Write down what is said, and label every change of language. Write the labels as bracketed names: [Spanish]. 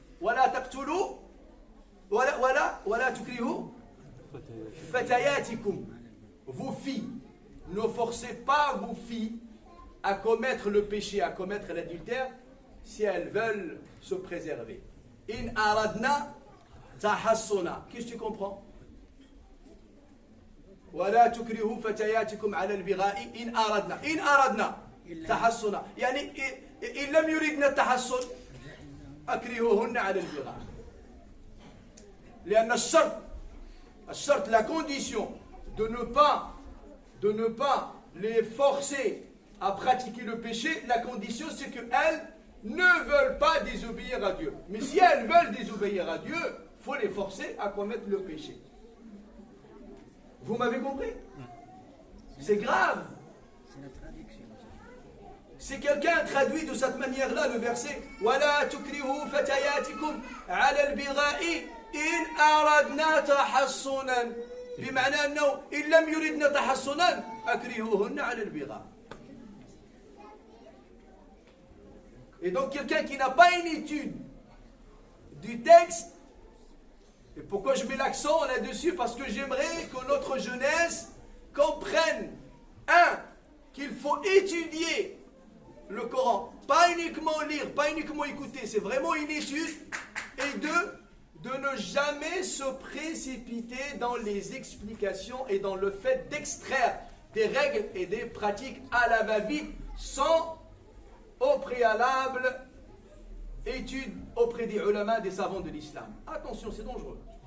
[Arabic] ولا تقتلوا ولا تكرهوا فتياتكم, [French] vos filles, ne forcez pas vos filles à commettre le péché, à commettre l'adultère, si elles veulent se préserver. [Arabic] In aradna tahassuna. [French] Qu'est-ce que tu comprends? [Arabic] ولا تكرهوا فتياتكم على البغاء إن أردنا تحصنا. يعني إن لم يردنا التحصن أكرهوهن على البغاء. لأن الشرط, [French] la condition de ne pas les forcer à pratiquer le péché, la condition c'est qu'elles ne veulent pas désobéir à Dieu. Mais si elles veulent désobéir à Dieu, il faut les forcer à commettre le péché. Vous m'avez compris? C'est grave. Si quelqu'un traduit de cette manière-là le verset [Arabic] وَلَا تُكْرِهُوا فَتَيَاتِكُمْ عَلَى الْبِغَاءِ إِنْ أَرَدْنَا تَحَصُّنًا, بمعنى أنه إن لم يردنا تحصُّنًا أكرهوهن على البغاء. [French] Et donc quelqu'un qui n'a pas une étude du texte, et pourquoi je mets l'accent là-dessus? Parce que j'aimerais que notre jeunesse comprenne, qu'il faut étudier le Coran, pas uniquement lire, pas uniquement écouter, c'est vraiment une étude, et de ne jamais se précipiter dans les explications et dans le fait d'extraire des règles et des pratiques à la va-vite sans au préalable étude auprès des ulama, des savants de l'islam. Attention, c'est dangereux.